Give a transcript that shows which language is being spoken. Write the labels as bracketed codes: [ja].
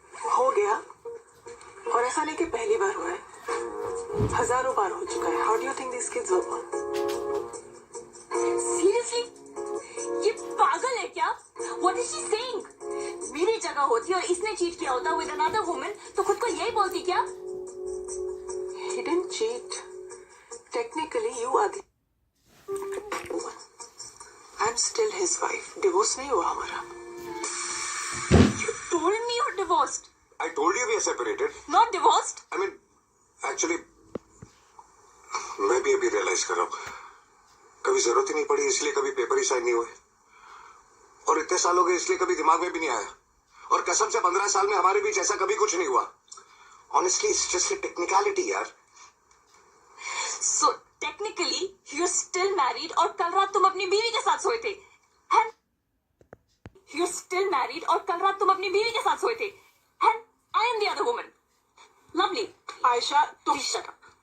[hi] हो गया, और ऐसा नहीं कि पहली बार हुआ है, हजारों बार हो चुका है। [en] How do you think this kids work? Seriously? [hi] ये पागल है क्या? [en] What is she saying? [hi] मेरी जगह होती और इसने चीट किया होता [en] with another woman, [hi] तो खुद को यही बोलती क्या? [en] He didn't cheat. Technically, you are the woman. I'm still his wife. [hi] Divorce नहीं हुआ हमारा। [en] You told me you're divorced. I told you we are separated. Not divorced. I mean, actually, [hi] मैं भी अभी रियलाइज कर रहा हूँ। कभी जरूरत ही नहीं पड़ी, इसलिए कभी पेपर ही साइन नहीं हुए, और इतने साल हो गए इसलिए कभी दिमाग में भी नहीं आया, और कसम से 15 साल में हमारे बीच ऐसा कभी कुछ नहीं हुआ। [en] Honestly, it's just a technicality, [hi] यार। [en] So technically, you're still married [hi] और कल रात तुम अपनी बीवी के साथ सोए थे। [en] And you're still married [hi] और कल रात तुम अपनी बीवी के साथ सोए थे। [en] And I am the other woman. Lovely. [hi] Ayesha, तुम [en] Please shut up.